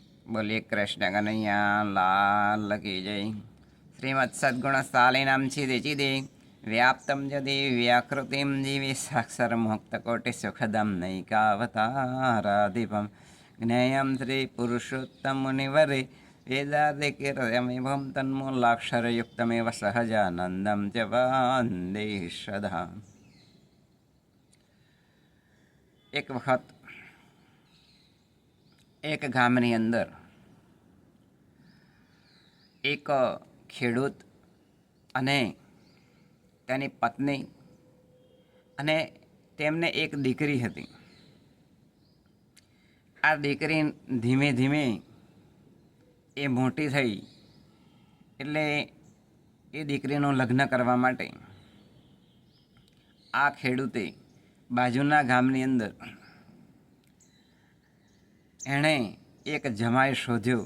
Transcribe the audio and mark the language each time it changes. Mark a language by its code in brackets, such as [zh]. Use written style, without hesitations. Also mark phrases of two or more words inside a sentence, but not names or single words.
[hi] बोलिए कृष्ण कन्हैया लाल की जय। [sa] श्रीमत् सद्गुण सालिनाम छिदे व्याप्तम यदि व्याकृतिम जीवी साक्षर मुक्त कोटि सुखदम नैकावताराधिपम ज्ञेयम श्री पुरुषोत्तम मुनिवरे वेदादिकीर्तयमिभं तन्मूलाक्षरयुक्तमेव सहजानंदम च वंदे सदा। [gu] એક વખત એક ગામની અંદર એક ખેડૂત અને તેની પત્ની અને તેમને એક દીકરી હતી. આ દીકરી ધીમે ધીમે એ મોટી થઈ એટલે એ દીકરીનું લગ્ન કરવા માટે આ ખેડૂતે બાજુના ગામની અંદર એણે એક જમાઈ શોધ્યો.